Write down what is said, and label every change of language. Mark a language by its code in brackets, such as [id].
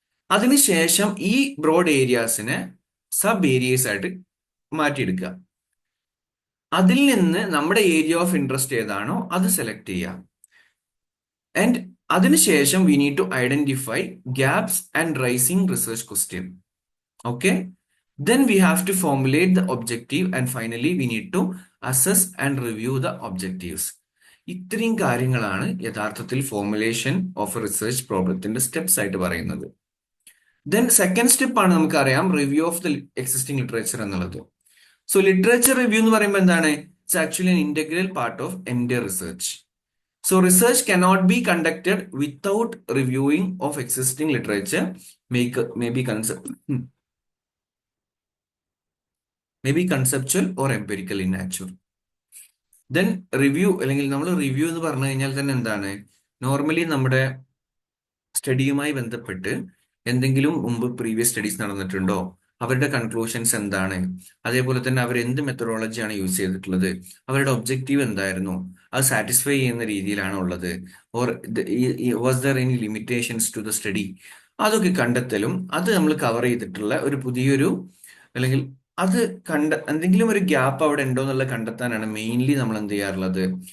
[ml] അതിനുശേഷം ഈ broad ഏരിയാസിനെ sub Arias ആയിട്ട് മാറ്റിയെടുക്കുക. അതിൽ നിന്ന് നമ്മുടെ ഏരിയ ഓഫ് ഇൻട്രസ്റ്റ് ഏതാണോ അത് സെലക്ട് ചെയ്യുക. [en] And അതിനുശേഷം we need to identify gaps and raising research question. Okay, then we have to formulate the objective and finally we need to assess and review the objectives. [ml] ഇത്രയും കാര്യങ്ങളാണ് യഥാർത്ഥത്തിൽ formulation of research പ്രോബ്ലത്തിന്റെ steps ആയിട്ട് പറയുന്നത്. Then second step ആണ് നമുക്കറിയാം review of the existing literature എന്നുള്ളത്. So literature review എന്ന് പറയുമ്പോൾ എന്താണ്? [en] It's actually an integral part of entire research. So research cannot be conducted without reviewing of existing literature, maybe conceptual or empirical in nature. [ml] Then review അല്ലെങ്കിൽ നമ്മൾ review എന്ന് പറഞ്ഞു കഴിഞ്ഞാൽ തന്നെ എന്താണ്? നോർമലി നമ്മുടെ സ്റ്റഡിയുമായി ബന്ധപ്പെട്ട് എന്തെങ്കിലും മുമ്പ് പ്രീവിയസ് സ്റ്റഡീസ് നടന്നിട്ടുണ്ടോ, അവരുടെ കൺക്ലൂഷൻസ് എന്താണ്, അതേപോലെ തന്നെ അവർ എന്ത് മെത്തഡോളജിയാണ് യൂസ് ചെയ്തിട്ടുള്ളത്, അവരുടെ ഒബ്ജക്റ്റീവ് എന്തായിരുന്നു, അത് സാറ്റിസ്ഫൈ ചെയ്യുന്ന രീതിയിലാണോ ഉള്ളത്, [en] or was there any limitations to the study, [ml] അതൊക്കെ കണ്ടെത്തലും അത് നമ്മൾ കവർ ചെയ്തിട്ടുള്ള ഒരു പുതിയൊരു അല്ലെങ്കിൽ അത് എന്തെങ്കിലും ഒരു ഗ്യാപ്പ് അവിടെ ഉണ്ടോ എന്നുള്ള കണ്ടെത്താനാണ് മെയിൻലി നമ്മൾ എന്ത് ചെയ്യാറുള്ളത്?